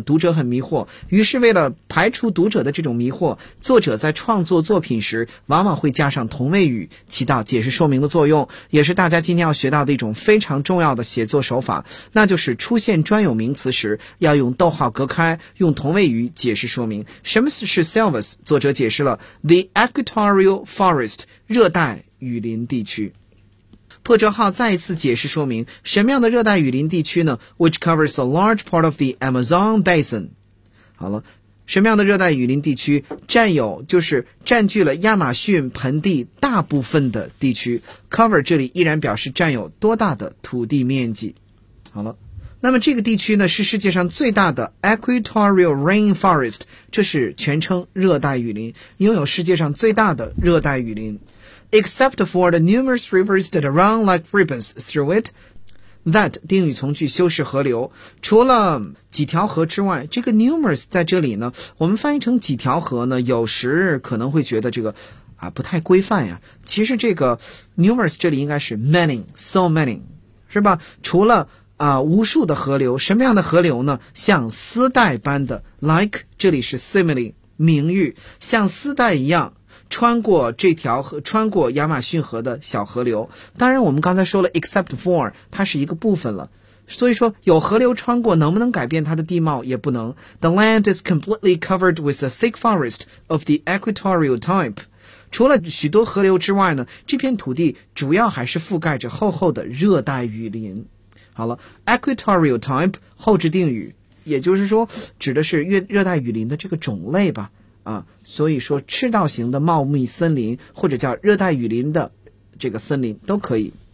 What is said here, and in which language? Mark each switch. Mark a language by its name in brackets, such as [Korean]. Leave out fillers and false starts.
[Chinese] 读者很迷惑，于是为了排除读者的这种迷惑，作者在创作作品时往往会加上同位语，起到解释说明的作用，也是大家今天要学到的一种非常重要的写作手法，那就是出现专有名词时要用逗号隔开，用同位语解释说明。什么是 Selvas？ 作者解释了 [English] The Equatorial Forest， [Chinese] 热带雨林地区。破折号再一次解释说明，什么样的热带雨林地区呢？ [English] Which covers a large part of the Amazon Basin。 [Chinese] 好了，什么样的热带雨林地区占有，就是占据了亚马逊盆地大部分的地区。 Cover 这里依然表示占有多大的土地面积。好了，那么这个地区呢，是世界上最大的 Equatorial Rainforest， 这是全称热带雨林，拥有世界上最大的热带雨林。 [English] Except for the numerous rivers that run like ribbons through it, that [Chinese] 定语从句修饰河流，除了几条河之外，这个 numerous 在这里呢，我们翻译成几条河呢，有时可能会觉得这个啊不太规范呀。其实这个 numerous 这里应该是 [English] many, so many， [Chinese] 是吧？除了啊，无数的河流，什么样的河流呢？像丝带般的 ，like 这里是 simile 名喻，像丝带一样。穿过这条河，穿过亚马逊河的小河流。当然我们刚才说了 except for， 它是一个部分了。所以说有河流穿过，能不能改变它的地貌？也不能。 [English] The land is completely covered with a thick forest of the equatorial type。 [Chinese] 除了许多河流之外呢，这片土地主要还是覆盖着厚厚的热带雨林。好了， equatorial type， 后置定语，也就是说指的是热带雨林的这个种类吧。啊，所以说赤道型的茂密森林，或者叫热带雨林的这个森林都可以。